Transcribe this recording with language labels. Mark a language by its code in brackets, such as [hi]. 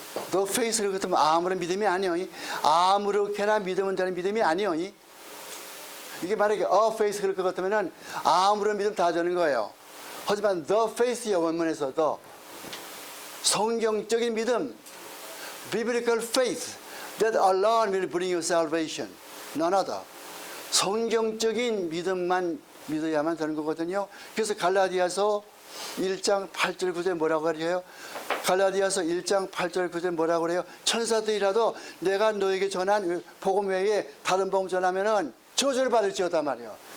[ko] The faith를 그렇다면 아무런 믿음이 아니요. 아무렇게나 믿으면 되는 믿음이 아니요. 이게 만약에 a faith 그럴 것 같으면은 아무런 믿음 다 되는 거예요. 하지만 [en] the faith의 [ko] 원문에서 [en] the [ko] 성경적인 믿음, [en] biblical faith that alone will bring you salvation. None other. [ko] 성경적인 믿음만 믿어야만 되는 거거든요. 그래서 갈라디아서 1장 8절 9절에 뭐라고 그래요? 갈라디아서 1장 8절 9절에 뭐라고 그래요? 천사들이라도 내가 너에게 전한 복음 외에 다른 복음 전하면은 저주를 받을지어다 말이에요.